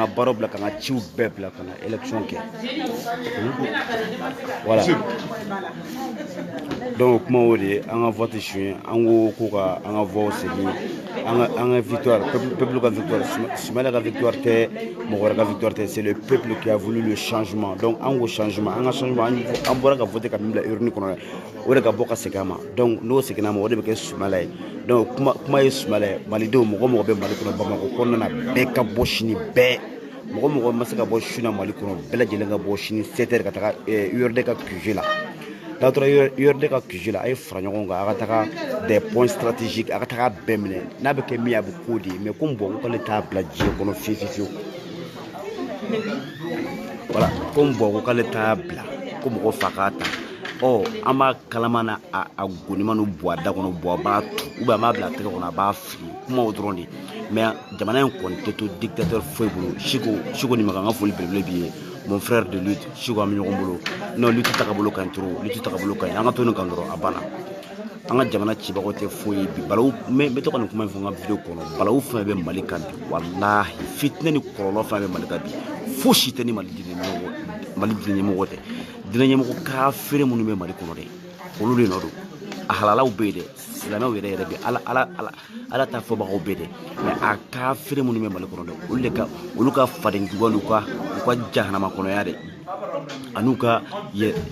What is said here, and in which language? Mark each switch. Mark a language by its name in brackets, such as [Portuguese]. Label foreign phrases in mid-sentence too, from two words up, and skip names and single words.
[Bambara] ka baaraw bila k'an ka ciw bɛɛ bila ka na élection kɛ [French] voilà donc [Bambara] kuma o de an ka vote suɲɛ an ko ka an ka voix segin an ka victoire peuple ka victoire Soumaïla ka victoire tɛ mɔgɔ wɛrɛ ka victoire tɛ [French] c'est le peuple qui a voulu le changement donc [Bambara] an ko changement an ka changement an bɔra ka voter ka min bila urne kɔnɔ o de ka bɔ ka segin a ma donc n'o seginna a ma o de bɛ kɛ Soumaïla ye donc kuma ye Soumaïla ye malidenw mɔgɔ bɛ Mali kɔnɔ Bamakɔ kɔnɔna na bɛɛ ka bɔ sini bɛɛ mɔgɔ ma se ka bɔ su na Mali kɔnɔ bɛɛ lajɛlen ka bɔ sini 7h ka taga URD ka QG la n'a taara URD ka QG la a ye fara ɲɔgɔn kan a ka taga [French] des points stratégiques [Bambara] a ka taga bɛɛ minɛ n'a bɛ kɛ min a bɛ k'o de ye [French] mais comme bon [Bambara] k'ale t'a bila diɲɛ kɔnɔ fiyewu [French] voilà comme bon [Bambara] ko k'ale t'a bila ko mɔgɔ fa k'a ta an b'a kalama na a gonima n'u bɔ a da kɔnɔ bɔ a b'a tu [French] ou bien [Bambara] an b'a bila a tɛgɛ kɔnɔ a b'a fili kuma o dɔrɔn de mais jamana in kɔni tɛ to dictateur foyi bolo Siko ni makan ka foli belebele b'i ye [French] mon frère de lutte [Bambara] Siko an bɛ ɲɔgɔn bolo [French] non lutte [Bambara] tagabolo ka ɲi [French] trop lutte [Bambara] tagabolo ka ɲi an ka to nin kan dɔrɔn a banna an ka jamana cibagaw tɛ foyi bi balawu n bɛ to ka nin kuma in fɔ n ka video kɔnɔ balawu fɛn bɛ Mali kan bi walahi fitinɛ ni kɔlɔlɔ fɛn bɛ Mali kan bi fosi tɛ ni Mali diinɛ ɲɛmɔgɔ tɛ diinɛ ɲɛmɔgɔ kafiri minnu bɛ Mali kɔnɔ dɛ olu de nɔ don a halalaw bɛ yen dɛ silamɛw yɛrɛ bɛ ala ta fɔbagaw bɛ dɛ mais a kafiri minnu bɛ Mali kɔnɔ dɛ olu ka faden juguya n'u ka jahanama kɔnɔya dɛ an'u ka voilà